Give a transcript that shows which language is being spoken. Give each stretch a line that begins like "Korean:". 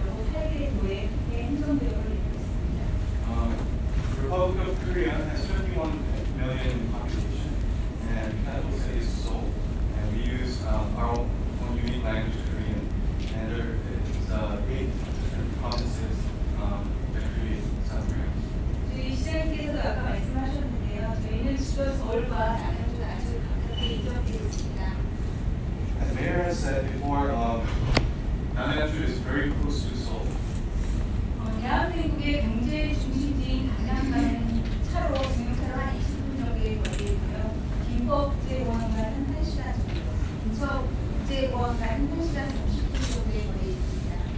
Korean: 그리고 8개 도의 행정구역을 이루고 있습니다.
English: The Republic of Korea has 31 million population, and the capital city is Seoul, and we use our own unique language, Korean, and there is 8 different provinces that create South Korea.
Korean: 저희 시장님께서도 아까 말씀하셨는데요. 저희는 수도 서울과 남양주 아주 가깝게 인접해 있습니다.
English: As Mayor has said before, Namyangju is very close to Seoul.
Korean: 대한민국의 경제 중심지인 강남과는 차로 지금처럼 한 20분 정도의 거리이고요. 김포국제공항과는 1시간 정도, 인천국제공항과는 1시간 30분 정도의 거리에 있습니다.